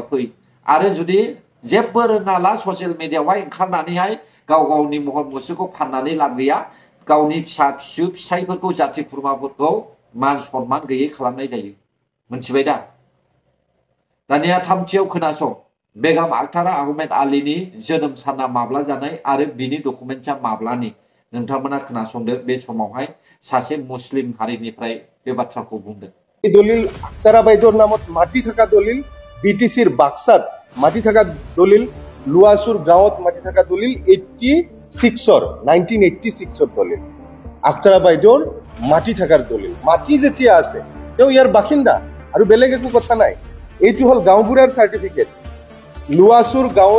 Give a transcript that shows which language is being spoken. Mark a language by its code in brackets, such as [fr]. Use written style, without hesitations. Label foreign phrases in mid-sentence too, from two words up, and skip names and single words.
[brx] फै आरो जुदि जेबो रोङाला [en] social mediaयावहाय [brx] ओंखारनानैहाय गाव गावनि महर मुस्रिखौ फाननानै लाब गैया गावनि फिसा फिसौ फिसायफोरखौ जाथि खुरमाफोरखौ मान सन्मान गैयै खालामनाय जायो मोनथिबाय दा दानिया थामथियाव खोनासं बेगम आक्तारा आहमेद आलीनि जोनोम साना माब्ला जानाय आरो बिनि डकुमेन्टआ माब्लानि नोंथांमोना खोनासंदो बे समावहाय सासे मुस्लिम हारिनिफ्राय बे बाथ्राखौ बुंदों [as] এই দলিল আক্তারা বাইদেউৰ নামত মাটি থকা দলিল বিটিসিৰ বাক্সাত মাটি থকা দলিল লুৱাসুৰ গাঁৱত মাটি থকা দলিল 1986ৰ দলিল আক্তাৰা বাইদেউৰ মাটি থাকাৰ দলিল মাটি যেতিয়া আছে তেওঁ ইয়াৰ বাসিন্দা আৰু বেলেগ একো কথা নাই এইটো হল গাঁওবুঢ়াৰ সাৰ্টিফিকেট লুৱাসুৰ গাঁৱৰ